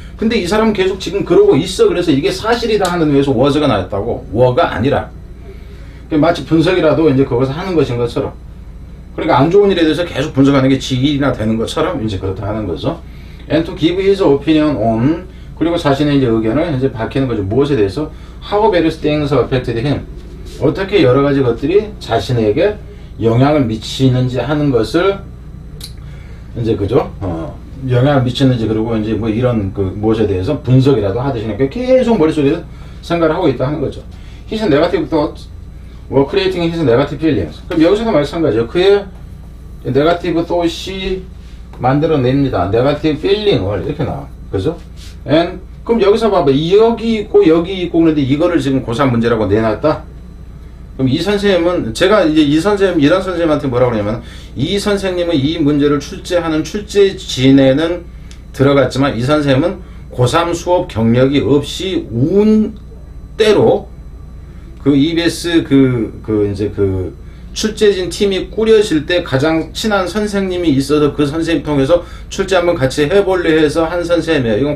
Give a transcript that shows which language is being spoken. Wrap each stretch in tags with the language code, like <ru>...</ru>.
<ko>근데 이 사람은 계속 지금 그러고 있어. 그래서 이게 사실이다 하는 의미에서 was가 나왔다고, were가 아니라. 마치 분석이라도 이제 그것을 하는 것인 것처럼. 그러니까 안 좋은 일에 대해서 계속 분석하는 게 지 일이나 되는 것처럼 이제 그렇다 하는 거죠.</ko> <en>And to give his opinion on,</en> <ko>그리고 자신의 이제 의견을 이제 밝히는 거죠. 무엇에 대해서?</ko> <en>How various things affected him.</en> <ko>어떻게 여러 가지 것들이 자신에게 영향을 미치는지 하는 것을 이제 그죠? 영향을 미치는지 그리고 이제 뭐 이런 그 무엇에 대해서 분석이라도 하듯이 계속 머릿속에 생각을 하고 있다 하는 거죠.</ko> <en>His negative thoughts were creating his negative feelings.</en> <ko>그럼 여기서도 마찬가지죠. 그의 네거티브 thought이 만들어냅니다. 네거티브 feeling을 이렇게 나와. 그죠? And 그럼 여기서 봐봐. 여기 있고 그런데 이거를 지금 고3 문제라고 내놨다? 그럼 이 선생님은 제가 이제 이런 선생님한테 뭐라고 그러냐면 이 선생님은 이 문제를 출제하는 출제진에는 들어갔지만 이 선생님은 고3 수업 경력이 없이 운대로 그 EBS 이제 출제진 팀이 꾸려질 때 가장 친한 선생님이 있어서 그 선생님 통해서 출제 한번 같이 해볼래 해서 한 선생님이에요.</ko>